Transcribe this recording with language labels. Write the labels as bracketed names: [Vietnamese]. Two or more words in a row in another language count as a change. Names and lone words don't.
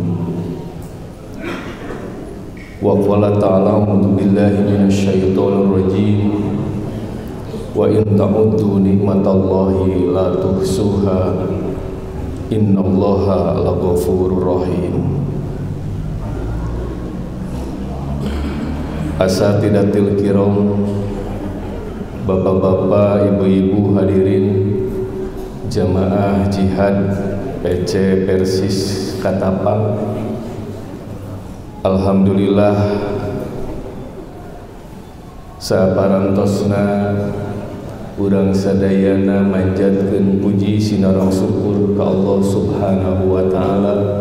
[Arabic] وقال تعالى أعوذ بالله من الشيطان الرجيم. وإن تعدوا نعمة الله لا تحصوها إن الله لغفور رحيم. أساتذتي الكرام, [Sundanese] bapak-bapak, ibu-ibu hadirin jamaah jihad PC Persis Katapang, alhamdulillah saparantosna urang sadayana manjatkeun puji sinarong syukur ka Allah [Arabic] سبحانه وتعالى